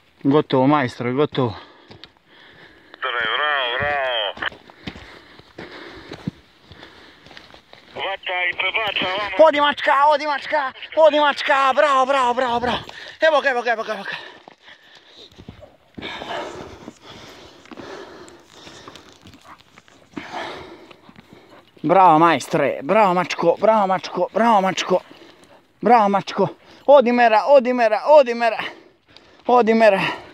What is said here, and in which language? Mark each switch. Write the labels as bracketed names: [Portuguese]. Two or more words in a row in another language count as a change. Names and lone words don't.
[Serbian] Gotovo, majstore, gotovo. Bravo, bravo. Vata i prebaca ovamo. Odi mačka, odi mačka, odi mačka, bravo, bravo, bravo, bravo. Evo ga, evo ga, evo ga, evo ga. Bravo majstore, bravo mačko, bravo mačko, bravo mačko. Bravo mačko. Odi mera, odi mera, odi mera. Odi mera.